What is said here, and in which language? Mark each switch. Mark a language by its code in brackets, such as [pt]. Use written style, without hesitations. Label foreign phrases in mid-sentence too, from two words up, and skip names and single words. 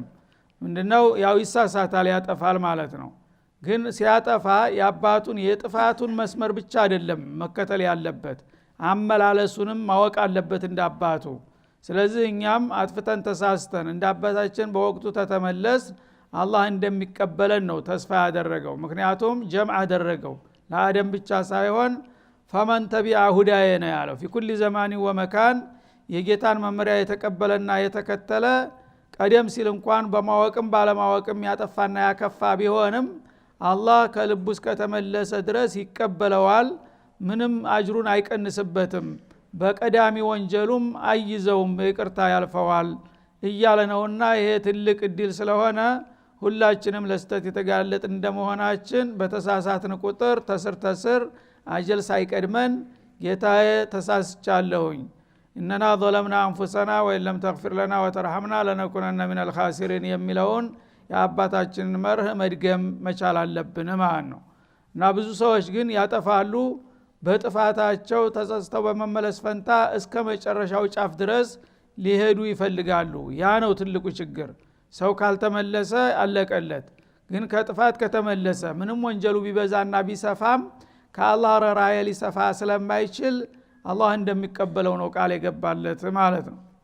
[am] ምንድነው ያው ይሳሳታል ያጠፋል ማለት ነው። ግን ሲያጠፋ የአባቱን የጥፋቱን መስመር ብቻ አይደለም መከተል ያለበት አመላለሱንም ማወቅ አለበት እንዳባቱ። ስለዚህ እኛም አጥፍተን ተሳስተን እንዳባታችን በወቅቱ ተተመለስ አላህ እንደሚቀበለን ነው ተስፋ ያደረገው። ምክንያቱም ጀምዕ አደረገው ለአደም ብቻ ሳይሆን [ar] فمن تبع هداي [am] ነው ያለው። [ar] في كل زمان ومكان [am] የጌታን መመሪያ የተቀበለና የተከተለ ቀደም ሲል እንኳን በማወቅም ባለማወቅም ያጠፋና ያከፋ ቢሆንም አላህ ከልቡስ ከተመለሰ ድረስ ይቀበለዋል። ምንም አጅሩን አይቀንስበትም። በቀዳሚ ወንጀሉም አይዘውም ይቅርታ ያልፈዋል እያለ ነውና ይሄ ትልቅ እድል ስለሆነ ሁላችንም ለስተት የተጋለጥ እንደመሆናችን በተሳሳትን ቁጥር ተስር አጀል ሳይቀድመን ጌታዬ ተሳስቻለሁኝ እነና [ar] ظلمنا انفسنا وان لم تغفر لنا وترحمنا لنكونن من الخاسرين [am] የሚለውን የአባታችንን መርህ መድገም መቻል አለብን ማለት ነው። እና ብዙ ሰዎች ግን ያጠፋሉ በጥፋታቸው ተጸጽተው በመመለስ ፈንታ እስከ መጨረሻው ጫፍ ድረስ ሊሄዱ ይፈልጋሉ። ያ ነው ትልቁ ችግር። ሰው ካልተመለሰ አለቀለት። ግን ከጥፋት ከተመለሰ ምንም ወንጀሉ ቢበዛና ቢሰፋም ከአላህ ራራየ ሊሰፋ ስለማይችል አላህ እንደሚቀበለው ነው ቃል የገባለት ማለት ነው።